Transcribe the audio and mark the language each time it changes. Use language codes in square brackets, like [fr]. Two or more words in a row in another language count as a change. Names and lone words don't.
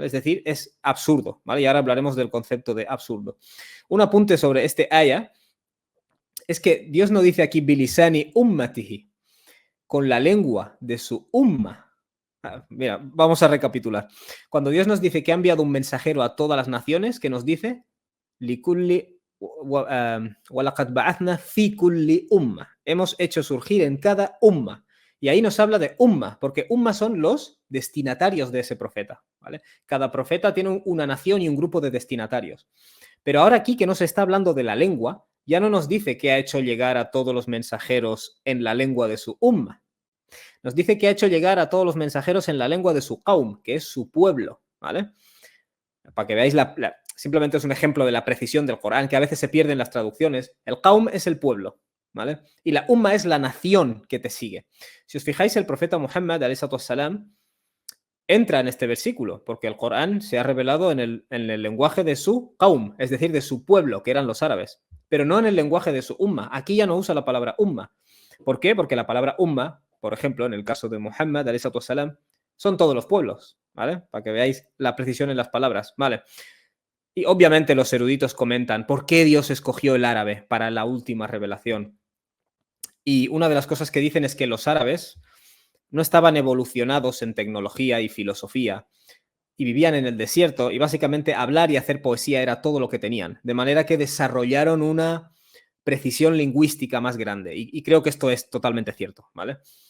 [es] Es decir, es absurdo, ¿vale? Y ahora hablaremos del concepto de absurdo. Un apunte sobre este aya es que Dios no dice aquí [ar] بلسان أمته, [es] con la lengua de su umma. Mira, vamos a recapitular. Cuando Dios nos dice que ha enviado un mensajero a todas las naciones, que nos dice, [ar] وَلَقَدْ بَعَثْنَا فِي كُلِّ umma. [es] Hemos hecho surgir en cada umma. Y ahí nos habla de umma, porque umma son los destinatarios de ese profeta, ¿vale? Cada profeta tiene una nación y un grupo de destinatarios. Pero ahora aquí que nos está hablando de la lengua, ya no nos dice que ha hecho llegar a todos los mensajeros en la lengua de su umma. Nos dice que ha hecho llegar a todos los mensajeros en la lengua de su qaum, que es su pueblo, ¿vale? Para que veáis, simplemente es un ejemplo de la precisión del Corán, que a veces se pierden las traducciones. El qaum es el pueblo, ¿vale? Y la umma es la nación que te sigue. Si os fijáis, el profeta Muhammad, [ar] عليه السلام, [es] entra en este versículo, porque el Corán se ha revelado en el lenguaje de su qaum, es decir, de su pueblo, que eran los árabes, pero no en el lenguaje de su umma. Aquí ya no usa la palabra umma. ¿Por qué? Porque la palabra umma, por ejemplo, en el caso de Muhammad, [ar] عليه السلام, [es] son todos los pueblos, ¿vale? Para que veáis la precisión en las palabras, ¿vale? Y obviamente los eruditos comentan por qué Dios escogió el árabe para la última revelación. Y una de las cosas que dicen es que los árabes no estaban evolucionados en tecnología y filosofía y vivían en el desierto y básicamente hablar y hacer poesía era todo lo que tenían, de manera que desarrollaron una precisión lingüística más grande y creo que esto es totalmente cierto, ¿vale?